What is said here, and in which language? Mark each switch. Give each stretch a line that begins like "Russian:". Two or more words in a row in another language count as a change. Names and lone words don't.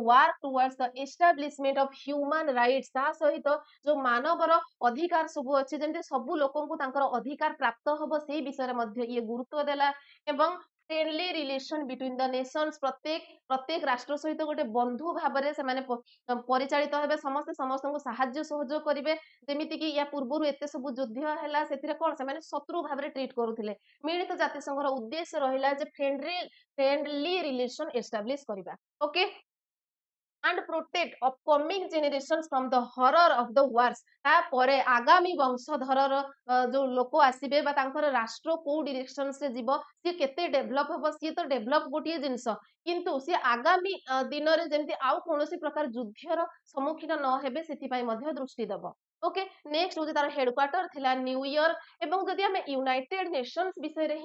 English: work towards the establishment of human rights
Odia: ତା ସହିତ ଯୋଉ ମାନବର ଅଧିକାର ସବୁ ଅଛି ଯେମିତି ସବୁ ଲୋକଙ୍କୁ ତାଙ୍କର ଅଧିକାର ପ୍ରାପ୍ତ ହବ ସେଇ ବିଷୟରେ ମଧ୍ୟ ଇଏ ଗୁରୁତ୍ୱ ଦେଲା ଏବଂ
English: friendly relation between the nations
Odia: ପ୍ରତ୍ୟେକ ରାଷ୍ଟ୍ର ସହିତ ଗୋଟେ ବନ୍ଧୁ ଭାବରେ ସେମାନେ ପରିଚାଳିତ ହେବେ ସମସ୍ତେ ସମସ୍ତଙ୍କୁ ସାହାଯ୍ୟ ସହଯୋଗ କରିବେ ଯେମିତି କି ୟା ପୂର୍ବରୁ ଏତେ ସବୁ ଯୁଦ୍ଧ ହେଲା ସେଥିରେ କଣ ସେମାନେ ଶତ୍ରୁ ଭାବରେ ଟ୍ରିଟ କରୁଥିଲେ ମିଳିତ ଜାତିସଂଘର ଉଦ୍ଦେଶ୍ୟ ରହିଲା ଯେ
English: friendly relation establish
Odia: କରିବା ଓକେ
English: and protect upcoming generations from the horror of the wars
Odia: ତାପରେ ଆଗାମୀ ବଂଶଧରର ଯୋଉ ଲୋକ ଆସିବେ ବା ତାଙ୍କର ରାଷ୍ଟ୍ର କୋଉ ଡିରେକ୍ସନ ରେ ଯିବ ସିଏ କେତେ ଡେଭଲପ ହବ ସିଏ ତ ଡେଭଲପ ଗୋଟିଏ ଜିନିଷ କିନ୍ତୁ ସିଏ ଆଗାମୀ ଦିନରେ ଯେମିତି ଆଉ କୌଣସି ପ୍ରକାର ଯୁଦ୍ଧର ସମ୍ମୁଖୀନ ନ ହେବେ ସେଥିପାଇଁ ମଧ୍ୟ ଦୃଷ୍ଟି ଦବ
English: okay next
Odia: ହଉଛି ତାର ହେଡକ୍ୱାର୍ଟର ଥିଲା ନ୍ୟୁୟର୍କ ଏବଂ ଯଦି ଆମେ ୟୁନାଇଟେଡ ନେସନ୍ସ ବିଷୟରେ